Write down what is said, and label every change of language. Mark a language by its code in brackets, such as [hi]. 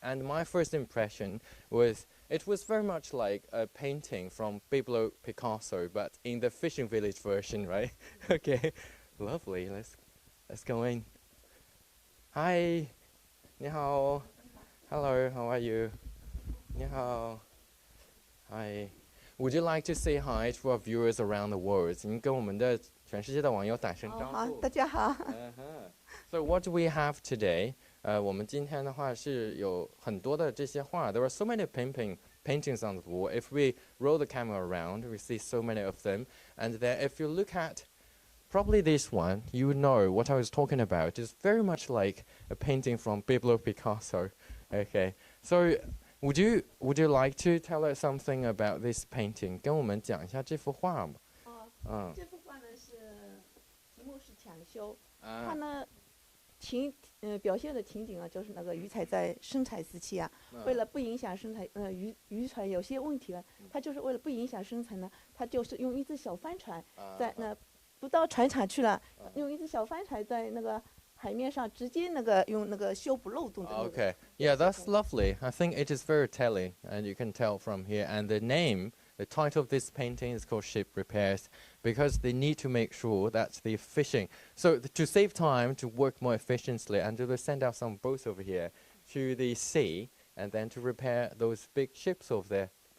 [en] And my first impression was it was very much like a painting from Pablo Picasso, but in the fishing village version, right? Okay, lovely. Let's go in. Hi. [zh] Ni hao. [en] Hello, how are you? [zh] Ni hao. [en] Hi. would you like to say hi to our viewers around the world? [zh] 您跟我们的全世界的网友打声招呼。好，大家好。 [en] So what do we have today? [zh] 我们今天的话是有很多的这些画。 [en] There are so many paintings on the wall. If we roll the camera around, we see so many of them. And then if you look at probably this one, you know what I was talking about. It's very much like a painting from Pablo Picasso. Okay, so would you like to tell us something about this painting? [zh] 跟我们讲一下这幅画嘛。这幅画呢是题目是抢修，它呢表现的情景啊，就是那个渔采在生产时期啊，为了不影响生产，渔船有些问题了，它就是为了不影响生产呢，它就是用一只小帆船在那不到船厂去了，用一只小帆船在那个海面上直接那个用那个修补漏洞的那个。 [en] Okay, yeah, that's lovely. I think it is very telling, and you can tell from here. And the title of this painting is called Ship Repairs, because they need to make sure that the fishing, so to save time, to work more efficiently, and to send out some boats over here to the sea, and then to repair those big ships over there.